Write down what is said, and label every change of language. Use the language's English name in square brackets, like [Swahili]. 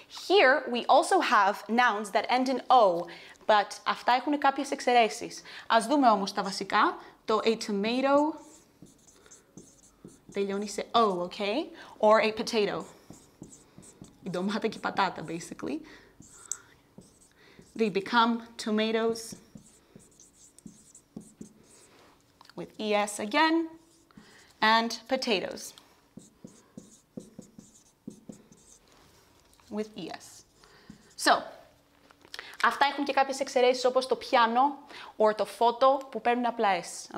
[English] Here we also have nouns that end in O, but [Greek] αυτά έχουν κάποιες εξαιρέσεις. Ας δούμε όμως τα βασικά. Το a tomato τελειώνει σε O, okay? [English] Or a potato. [Greek] Η ντομάτα και η πατάτα, basically. [English] They become tomatoes with ES again, and potatoes with ES. [Greek] So, αυτά έχουν και κάποιες εξαιρέσεις όπως το πιάνο or το φώτο που παίρνουν απλά S.